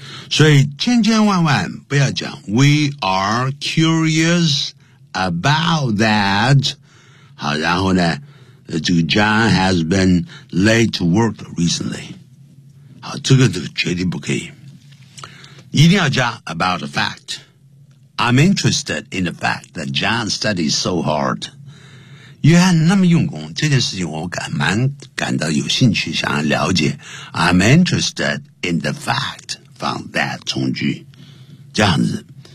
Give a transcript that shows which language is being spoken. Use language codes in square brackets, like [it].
[zh] 所以千千万万不要讲 [en] we are curious about that。 [zh] 好，然后呢，这个 [en] John has been late to work recently。 [zh] 好，这个绝对不可以。一定要加 [en] about the fact。 I'm interested in the fact that John studies so hard. [zh] 约翰那么用功，这件事情我蛮感到有兴趣，想要了解。 [en] I'm interested in the fact from that [zh] 从句，这样子。